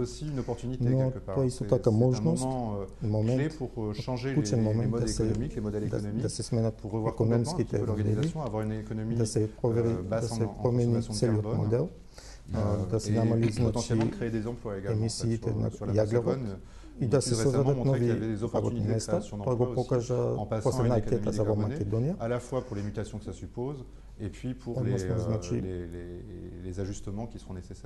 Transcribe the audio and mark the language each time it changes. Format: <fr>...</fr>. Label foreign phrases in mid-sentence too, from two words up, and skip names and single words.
<mk>Но тоа исто така можност, момент, клучен момент да се сменат економските модели, да се промени целиот модел, да се намали значи емисиите на јаглерод и да се создадат нови работни места. Тоа го покажа последна анкета за во Македонија.</mk> <fr>À la fois pour les mutations que ça suppose et puis pour les ajustements qui seront nécessaires.</fr>